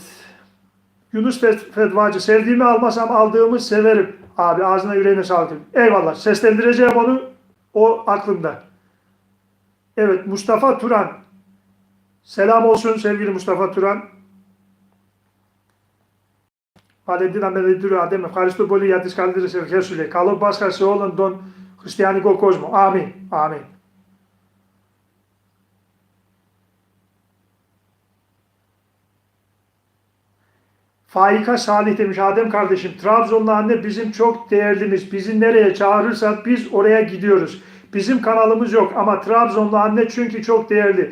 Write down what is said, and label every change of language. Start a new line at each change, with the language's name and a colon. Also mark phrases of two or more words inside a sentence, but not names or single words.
Turkish: Yunus Fetvacı, sevdiğimi almasam aldığımı severim. Abi ağzına yüreğine sağlık. Eyvallah, seslendireceğim onu, o aklımda. Evet, Mustafa Turan. Selam olsun sevgili Mustafa Turan. Valentina Meliduru Adem,
Greek: ευχαριστώ πολύ για τις καλύτερες ευχές σου. Καλό Πάσχα σε όλον τον χριστιανικό κόσμο.
Turkish: Amin. Amin. Faika Salih demiş, Adem kardeşim, Trabzonlu anne bizim çok değerlimiz. Bizi nereye çağırırsa biz oraya gidiyoruz. Bizim kanalımız yok ama Trabzonlu anne çünkü çok değerli.